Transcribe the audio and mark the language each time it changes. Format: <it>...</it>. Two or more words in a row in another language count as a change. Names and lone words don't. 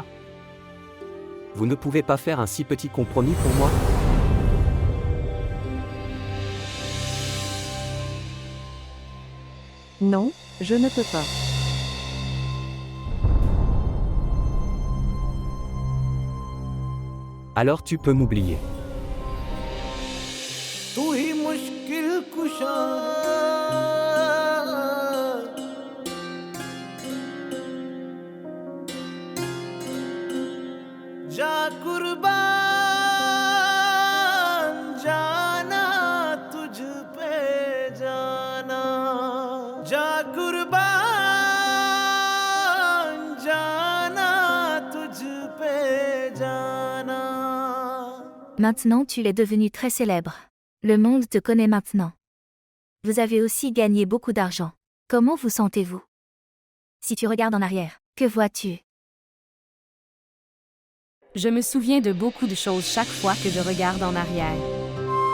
<fr>Vous ne pouvez pas faire un si petit compromis pour moi? Non, je ne peux pas. Alors tu peux m'oublier.</fr> <hi>तू ही मुश्किल कुशा जा कुर्बान जाना तुझ पे जाना जा कुर्बान जाना तुझ पे जाना</hi> <fr>Maintenant tu es devenu très célèbre. Le monde te connaît maintenant. Vous avez aussi gagné beaucoup d'argent. Comment vous sentez-vous? Si tu regardes en arrière, que vois-tu? Je me souviens de beaucoup de choses chaque fois que je regarde en arrière.</fr>